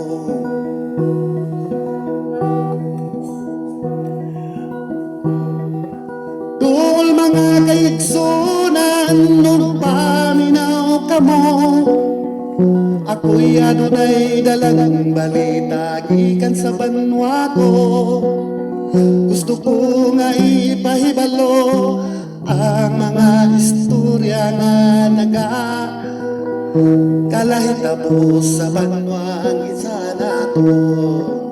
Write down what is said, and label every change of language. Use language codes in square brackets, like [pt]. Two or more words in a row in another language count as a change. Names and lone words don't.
[ceb] Tol mga kaigsunan, nung paminaw ka mo, ako'y adunay dalang balita gikan sa banwa ko. Gusto ko nga ipahibalo ang mga istorya nga nagkalahitabo sa banwang isa nato.